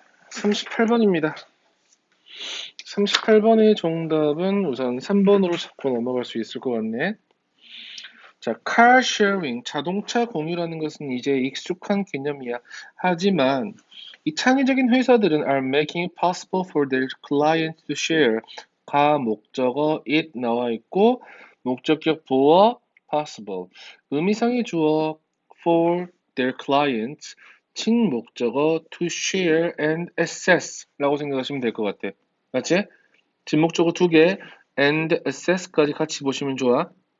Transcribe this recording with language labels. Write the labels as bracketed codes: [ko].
[ko] 38번입니다. 38번의 정답은 우선 3번으로 잡고 넘어갈 수 있을 것 같네. 자, car sharing, 자동차 공유라는 것은 이제 익숙한 개념이야. 하지만 이 창의적인 회사들은 [en] are making it possible for their clients to share. [ko] 가 목적어 it 나와 있고 목적격 보어 possible. 의미상의 주어 [en] for their clients, [ko] 친목적어 [en] to share and access [ko] 라고 생각하시면 될 것 같아. 맞지? 진목적어 2개 and access까지 같이 보시면 좋아.